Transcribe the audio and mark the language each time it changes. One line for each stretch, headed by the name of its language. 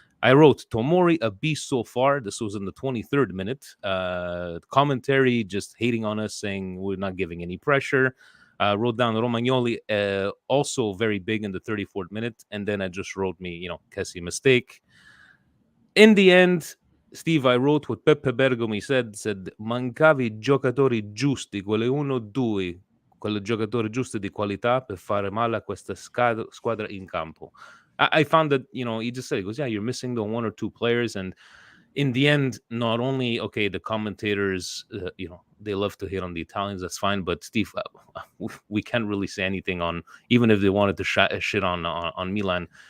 English: I wrote Tomori a beast so far. This was in the 23rd minute. Commentary just hating on us, saying we're not giving any pressure. Wrote down Romagnoli, also very big in the 34th minute. And then I just wrote me, Kessie mistake. In the end, Steve, I wrote what Peppe Bergomi said
Italian: mancavi i giocatori giusti, quelle 1 o 2, quel giocatore giusto di qualità per fare male a questa squadra in campo.
English: I found that, he just said, he goes, yeah, you're missing the 1 or 2 players. And in the end, not only, okay, the commentators, they love to hit on the Italians, that's fine. But Steve, we can't really say anything on, even if they wanted to shit on Milan.